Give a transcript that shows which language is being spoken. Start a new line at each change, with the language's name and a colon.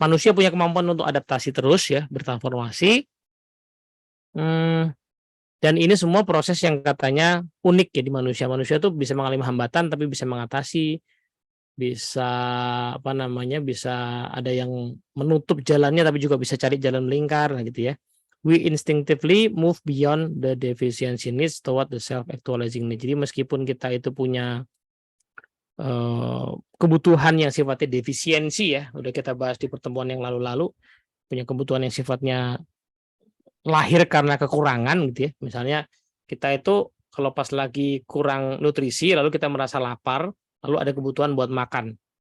Indonesian: Manusia punya kemampuan untuk adaptasi terus ya, bertransformasi. Dan ini semua proses yang katanya unik ya di manusia. Manusia tuh bisa mengalami hambatan tapi bisa mengatasi, bisa apa namanya, bisa ada yang menutup jalannya tapi juga bisa cari jalan melingkar gitu ya.
English: We instinctively move beyond the deficiency needs toward the self actualizing need.
Indonesian: Jadi meskipun kita itu punya kebutuhan yang sifatnya defisiensi ya, udah kita bahas di pertemuan yang lalu-lalu, punya kebutuhan yang sifatnya lahir karena kekurangan gitu ya. Misalnya kita itu kalau pas lagi kurang nutrisi lalu kita merasa lapar, lalu ada kebutuhan buat makan.